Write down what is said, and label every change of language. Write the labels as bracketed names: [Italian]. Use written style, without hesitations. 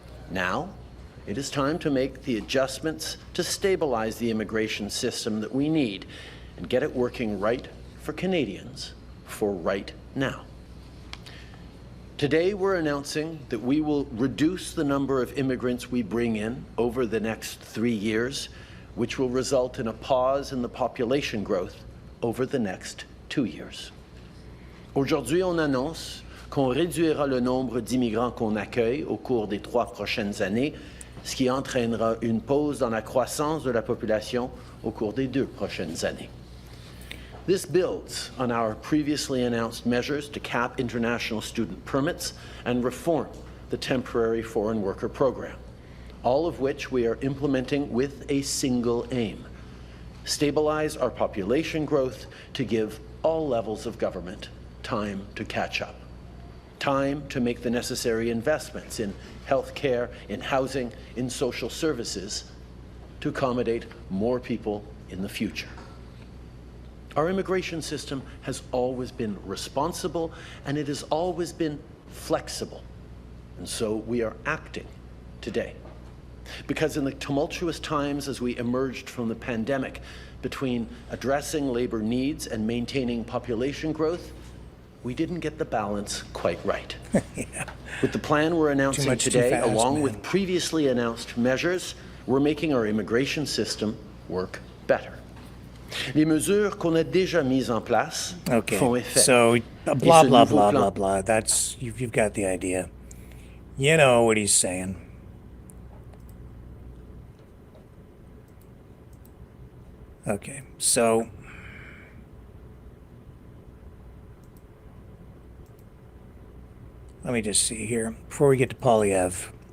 [English] Now, it is time to make the adjustments to stabilize the immigration system that we need and get it working right for Canadians for right now. Today, we're announcing that we will reduce the number of immigrants we bring in over the next 3 years, which will result in a pause in the population growth over the next 2 years. [French] Aujourd'hui, on annonce qu'on réduira le nombre d'immigrants qu'on accueille au cours des 3 prochaines années, ce qui entraînera une pause dans la croissance de la population au cours des 2 prochaines années. [English] This builds on our previously announced measures to cap international student permits and reform the temporary foreign worker program, all of which we are implementing with a single aim: stabilize our population growth to give all levels of government time to catch up, time to make the necessary investments in healthcare, in housing, in social services to accommodate more people in the future. Our immigration system has always been responsible, and it has always been flexible. And so we are acting today. Because in the tumultuous times as we emerged from the pandemic, between addressing labor needs and maintaining population growth, we didn't get the balance quite right. Yeah. With the plan we're announcing today, fast, along with previously announced measures, we're making our immigration system work better. [French] Les mesures qu'on a déjà mises en place font effet. [English] So blah, blah, blah, blah, blah. That's, you've got the idea. You know what he's saying. Okay, so let me just see here before we get to Poilievre.